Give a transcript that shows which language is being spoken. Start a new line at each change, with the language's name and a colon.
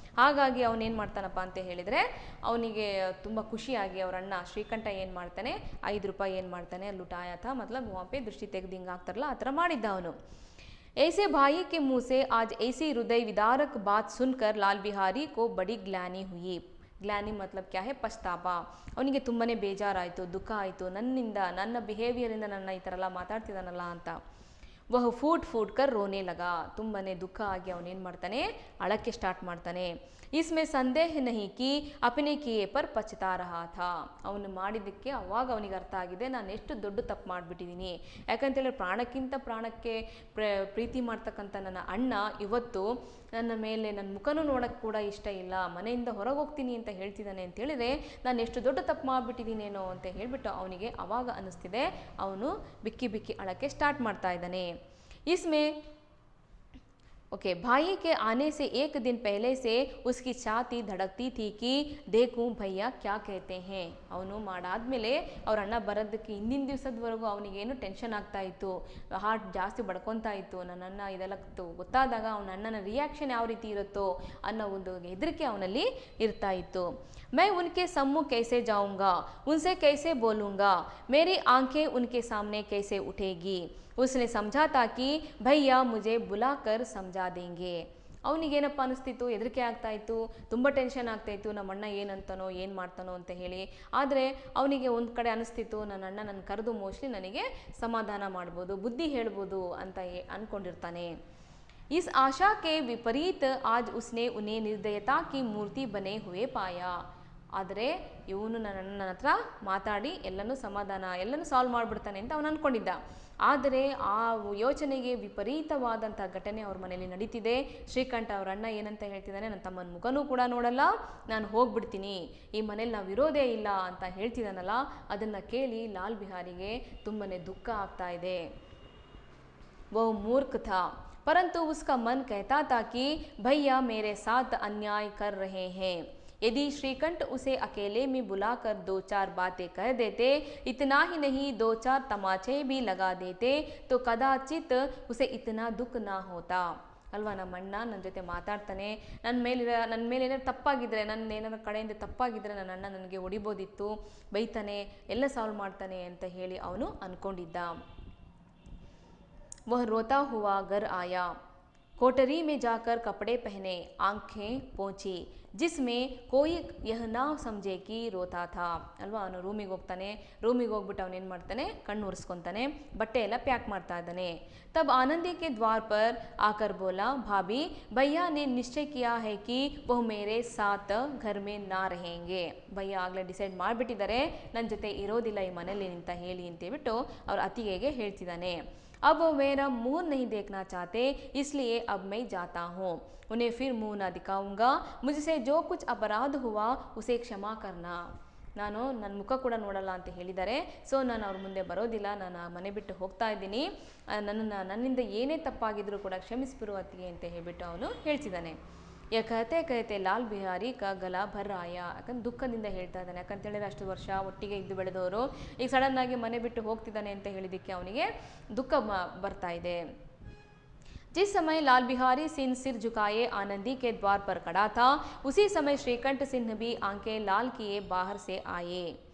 Kannada: ಹಾಗಾಗಿ ಅವನೇನು ಮಾಡ್ತಾನಪ್ಪ ಅಂತ ಹೇಳಿದರೆ ಅವನಿಗೆ ತುಂಬ ಖುಷಿಯಾಗಿ ಅವರ ಅಣ್ಣ ಶ್ರೀಕಂಠ ಏನು ಮಾಡ್ತಾನೆ, 5 ರೂಪಾಯಿ ಏನು ಮಾಡ್ತಾನೆ,
Hindi: ಲುಟಾಯ ಥಾ ಮತ್ಲಬ್
Kannada: ವಾಪೆ ದೃಷ್ಟಿ ತೆಗೆದು ಹಿಂಗೆ ಆಗ್ತಾರಲ್ಲ ಆ ಥರ ಮಾಡಿದ್ದ ಅವನು।
Hindi: ऐसे भाई के मुँह से आज ऐसी हृदय विदारक बात सुनकर लाल बिहारी को बड़ी ग्लानि हुई। ಗ್ಲಾನಿ ಮತ್ಲಬ್ ಕ್ಯಾ ಹೇ? ಪಶ್ತಾಪ।
Kannada: ಅವನಿಗೆ ತುಂಬಾ ಬೇಜಾರಾಯಿತು, ದುಃಖ ಆಯಿತು, ನನ್ನ ಬಿಹೇವಿಯರಿಂದ ನನ್ನ ಈ ಥರ ಎಲ್ಲ ಮಾತಾಡ್ತಿದ್ದಾನಲ್ಲ ಅಂತ।
Hindi: ವಹ ಫೂಟ್ ಕರ್ ರೋನೆ ಲಗ,
Kannada: ತುಂಬಾ ದುಃಖ ಆಗಿ ಅವನೇನು ಮಾಡ್ತಾನೆ, ಅಳಕ್ಕೆ ಸ್ಟಾರ್ಟ್ ಮಾಡ್ತಾನೆ।
Hindi: इसमें संदेह नहीं कि अपने किए पर पछता रहा था।
Kannada: ಅವನು ಮಾಡಿದ್ದಕ್ಕೆ ಅವಾಗ ಅವನಿಗೆ ಅರ್ಥ ಆಗಿದೆ, ನಾನು ಎಷ್ಟು ದೊಡ್ಡ ತಪ್ಪು ಮಾಡಿಬಿಟ್ಟಿದ್ದೀನಿ। ಯಾಕಂತೇಳಿ ಪ್ರಾಣಕ್ಕಿಂತ ಪ್ರಾಣಕ್ಕೆ ಪ್ರೀತಿ ಮಾಡ್ತಕ್ಕಂಥ ನನ್ನ ಅಣ್ಣ ಇವತ್ತು ನನ್ನ ಮೇಲೆ ನನ್ನ ಮುಖನೂ ನೋಡೋಕ್ಕೆ ಕೂಡ ಇಷ್ಟ ಇಲ್ಲ, ಮನೆಯಿಂದ ಹೊರಗೆ ಹೋಗ್ತೀನಿ ಅಂತ ಹೇಳ್ತಿದ್ದಾನೆ ಅಂತ ಹೇಳಿದರೆ ನಾನು ಎಷ್ಟು ದೊಡ್ಡ ತಪ್ಪು ಮಾಡಿಬಿಟ್ಟಿದ್ದೀನೇನೋ ಅಂತ ಹೇಳಿಬಿಟ್ಟು ಅವನಿಗೆ ಅವಾಗ ಅನ್ನಿಸ್ತಿದೆ, ಅವನು ಬಿಕ್ಕಿ ಬಿಕ್ಕಿ ಅಳಕ್ಕೆ ಸ್ಟಾರ್ಟ್ ಮಾಡ್ತಾ ಇದ್ದಾನೆ।
Hindi: इसमें ओके, भाई के आने से एक दिन पहले से उसकी छाती धड़कती थी कि देखूं भैया क्या कहते हैं।
Kannada: ಅವನು ಮಾಡಾದ್ಮೇಲೆ ಅವ್ರ ಅಣ್ಣ ಬರೋದಕ್ಕೆ ಹಿಂದಿನ ದಿವಸದವರೆಗೂ ಅವನಿಗೇನು ಟೆನ್ಷನ್ ಆಗ್ತಾ ಇತ್ತು, ಹಾರ್ಟ್ ಜಾಸ್ತಿ ಬಡ್ಕೊತಾ ಇತ್ತು। ನನ್ನ ಅಣ್ಣ ಇದೆಲ್ಲ ಗೊತ್ತಾದಾಗ ಅವನ ಅಣ್ಣನ ರಿಯಾಕ್ಷನ್ ಯಾವ ರೀತಿ ಇರುತ್ತೋ ಅನ್ನೋ ಒಂದು ಹೆದರಿಕೆ ಅವನಲ್ಲಿ ಇರ್ತಾ ಇತ್ತು।
Hindi: मैं उनके सम्मुख कैसे जाऊंगा, उनसे कैसे बोलूँगा, मेरी आंखें उनके सामने कैसे उठेगी। उसने समझा था कि भैया मुझे बुलाकर समझा देंगे।
Kannada: ಅವನಿಗೇನಪ್ಪ ಅನಿಸ್ತಿತ್ತು, ಹೆದರಿಕೆ ಆಗ್ತಾಯಿತ್ತು, ತುಂಬ ಟೆನ್ಷನ್ ಆಗ್ತಾಯಿತ್ತು, ನಮ್ಮ ಅಣ್ಣ ಏನಂತಾನೋ ಏನು ಮಾಡ್ತಾನೋ ಅಂತ ಹೇಳಿ. ಆದರೆ ಅವನಿಗೆ ಒಂದು ಕಡೆ ಅನಿಸ್ತಿತ್ತು, ನನ್ನ ಅಣ್ಣ ನನ್ನ ಕರೆದು ಮೋಸ್ಟ್ಲಿ ನನಗೆ ಸಮಾಧಾನ ಮಾಡ್ಬೋದು, ಬುದ್ಧಿ ಹೇಳ್ಬೋದು ಅಂತ ಅಂದ್ಕೊಂಡಿರ್ತಾನೆ.
Hindi: इस आशा के विपरीत आज उसने उन्हें निर्दयता की मूर्ति बने हुए पाया.
Kannada: ಆದರೆ ಇವನು ನನ್ನ ಹತ್ರ ಮಾತಾಡಿ ಎಲ್ಲನೂ ಸಾಲ್ವ್ ಮಾಡಿಬಿಡ್ತಾನೆ ಅಂತ ಅವನು ಅಂದ್ಕೊಂಡಿದ್ದ. ಆದರೆ ಆ ಯೋಚನೆಗೆ ವಿಪರೀತವಾದಂಥ ಘಟನೆ ಅವ್ರ ಮನೆಯಲ್ಲಿ ನಡೀತಿದೆ. ಶ್ರೀಕಂಠ ಅವ್ರ ಅಣ್ಣ ಏನಂತ ಹೇಳ್ತಿದ್ದಾನೆ, ನನ್ನ ತಮ್ಮನ ಮುಖನೂ ಕೂಡ ನೋಡಲ್ಲ, ನಾನು ಹೋಗ್ಬಿಡ್ತೀನಿ, ಈ ಮನೇಲಿ ನಾವು ಇರೋದೇ ಇಲ್ಲ ಅಂತ ಹೇಳ್ತಿದ್ದಾನಲ್ಲ, ಅದನ್ನು ಕೇಳಿ ಲಾಲ್ ಬಿಹಾರಿಗೆ ತುಂಬನೇ ದುಃಖ ಆಗ್ತಾ ಇದೆ.
Hindi: वो मूर्ख था, परंतु उसका मन कहता था कि भैया मेरे साथ अन्याय कर रहे हैं. यदि श्रीकंठ उसे अकेले में बुलाकर 2-4 बातें कह देते, इतना ही नहीं 2-4 तमाचे भी लगा देते, तो कदाचित उसे इतना दुख ना होता.
Kannada: ಅಲ್ವಾ, ನಮ್ಮ ಅಣ್ಣ ನನ್ನ ಜೊತೆ ಮಾತಾಡ್ತಾನೆ, ನನ್ನ ಮೇಲೆ ಏನಾದ್ರು ತಪ್ಪಾಗಿದ್ದರೆ, ನನ್ನ ಏನಾದ್ರು ಕಡೆಯಿಂದ ತಪ್ಪಾಗಿದ್ದರೆ ನನ್ನ ಅಣ್ಣ ನನಗೆ ಹೊಡಿಬೋದಿತ್ತು, ಬೈತಾನೆ, ಎಲ್ಲ ಸಾಲ್ವ್ ಮಾಡ್ತಾನೆ ಅಂತ ಹೇಳಿ ಅವನು ಅಂದ್ಕೊಂಡಿದ್ದ.
Hindi: वह रोता हुआ घर आया, कोठरी में जाकर कपड़े पहने, आंखें पोंछी, जिसमें कोई यह ना समझे कि रोता था.
Kannada: ಅಲ್ವಾ, ಅವನು ರೂಮಿಗೆ ಹೋಗ್ತಾನೆ. ರೂಮಿಗೆ ಹೋಗ್ಬಿಟ್ಟು ಅವನೇನು ಮಾಡ್ತಾನೆ, ಕಣ್ಣು ಒರೆಸ್ಕೊತಾನೆ, ಬಟ್ಟೆ ಎಲ್ಲ ಪ್ಯಾಕ್ ಮಾಡ್ತಾ ಇದ್ದಾನೆ.
Hindi: तब आनंदी के द्वार पर आकर बोला, भाभी भैया ने निश्चय किया है कि वह मेरे साथ घर में ना रहेंगे.
Kannada: ಭಯ್ಯ ಆಗಲೇ ಡಿಸೈಡ್ ಮಾಡಿಬಿಟ್ಟಿದ್ದಾರೆ, ನನ್ನ ಜೊತೆ ಇರೋದಿಲ್ಲ ಈ ಮನೇಲಿ ಅಂತ ಹೇಳಿ ಅಂತೇಳ್ಬಿಟ್ಟು ಅವ್ರ ಅತ್ತಿಗೆಗೆ ಹೇಳ್ತಿದ್ದಾನೆ.
Hindi: अब वो मेरा मुंह नहीं देखना चाहते, इसलिए अब मैं जाता हूँ, उन्हें फिर मुंह ना दिखाऊंगा, मुझसे जो कुछ अपराध हुआ उसे क्षमा करना.
Kannada: ನಾನು ನನ್ನ ಮುಖ ಕೂಡ ನೋಡಲ್ಲ ಅಂತ ಹೇಳಿದ್ದಾರೆ. ಸೊ ನಾನು ಅವ್ರ ಮುಂದೆ ಬರೋದಿಲ್ಲ, ನಾನು ಮನೆ ಬಿಟ್ಟು ಹೋಗ್ತಾ ಇದ್ದೀನಿ, ನನ್ನಿಂದ ಏನೇ ತಪ್ಪಾಗಿದ್ರೂ ಕೂಡ ಕ್ಷಮಿಸ್ಬಿರು ಅತ್ತಿಗೆ ಅಂತ ಹೇಳ್ಬಿಟ್ಟು ಅವನು ಹೇಳ್ತಿದ್ದಾನೆ.
Hindi: ಕತೆ ಕತೆ ಲಾಲ್ ಬಿಹಾರಿ ಕ ಗಲ ಭರ್ ಆಯ.
Kannada: ಯಾಕಂದ್ರೆ ದುಃಖದಿಂದ ಹೇಳ್ತಾ ಇದ್ದಾನೆ. ಯಾಕಂತೇಳಿದ್ರೆ ಅಷ್ಟು ವರ್ಷ ಒಟ್ಟಿಗೆ ಇದ್ದು ಬೆಳೆದವರು ಈಗ ಸಡನ್ನಾಗಿ ಮನೆ ಬಿಟ್ಟು ಹೋಗ್ತಿದ್ದಾನೆ ಅಂತ ಹೇಳಿದ್ದಕ್ಕೆ ಅವನಿಗೆ ದುಃಖ ಬರ್ತಾ ಇದೆ.
Hindi: जिस समय लाल बिहारी सिंह सिर झुकाए आनंदी के द्वार पर खड़ा था, उसी समय श्रीकंठ सिंह भी आंखें लाल किए बाहर से आए.